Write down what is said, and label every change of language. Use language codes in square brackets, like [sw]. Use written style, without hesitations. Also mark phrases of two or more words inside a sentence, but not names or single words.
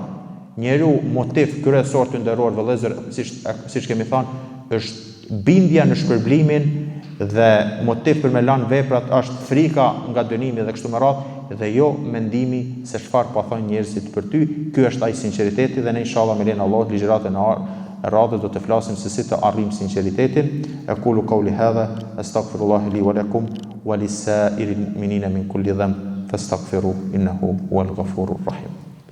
[sq] Njeriu motiv kryesor të nderuar vëllezër, siç kemi thënë, është bindja në shpërblimin dhe motiv për me lanë veprat është frika nga dënimi dhe kështu me radhë dhe jo mendimi se çfarë po thonë njerëzit për ty. Ky është ai sinqeriteti dhe ne inshallah me lenin Allah ligjëratën e radhës do të flasim se si të arrijmë sinqeritetin. [ar] أقول قولي هذا أستغفر الله لي ولكم ولسائر المؤمنين من كل ذنب فاستغفروه إنه هو الغفور الرحيم.